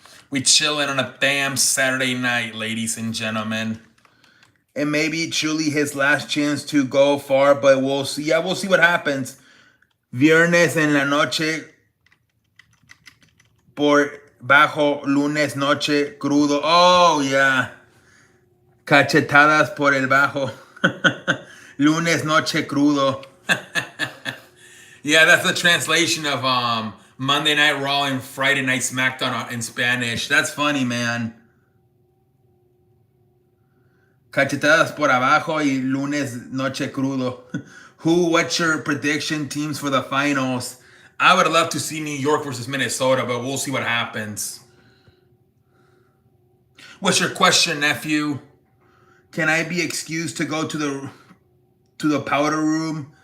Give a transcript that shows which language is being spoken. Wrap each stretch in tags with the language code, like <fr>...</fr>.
<en>We chilling on a damn Saturday night, ladies and gentlemen. And maybe truly his last chance to go far, but we'll see. Yeah, we'll see what happens.</en> <es>Viernes en la noche por bajo, lunes noche crudo.</es> <en>Oh, yeah.</en> <es>Cachetadas por el bajo. Lunes noche crudo.</es> <en>Yeah, that's the translation of Monday Night Raw and Friday Night SmackDown in Spanish. That's funny, man.</en> <es>Cachetadas por abajo y lunes noche crudo.</es> <en>What's your prediction teams for the finals? I would love to see New York versus Minnesota, but we'll see what happens. What's your question, nephew? Can I be excused to go to the powder room?</en>